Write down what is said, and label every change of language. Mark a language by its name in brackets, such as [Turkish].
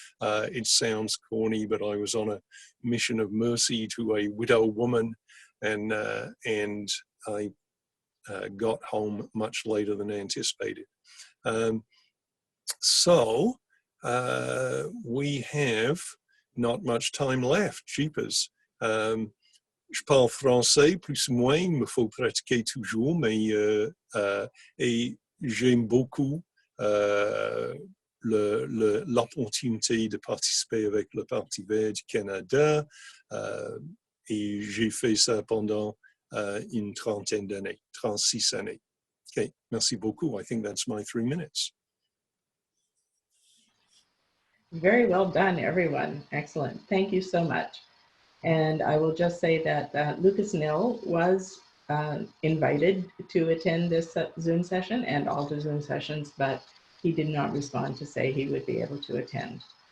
[English] It sounds corny, but I was on a mission of mercy to a widow woman, and I got home much later than anticipated. So we have not much time left. Jeepers. [French] Je parle français plus ou moins, il me faut pratiquer toujours, mais et j'aime beaucoup l'opportunité de participer avec le Parti vert du Canada, et j'ai fait ça pendant une trentaine d'années, 36 années. Okay, merci beaucoup. [English] I think that's my 3 minutes. Very well done, everyone. Excellent. Thank you so much. And I will just say that Lucas Nill was invited to attend this Zoom session and all the Zoom sessions, but he did not respond to say he would be able to attend.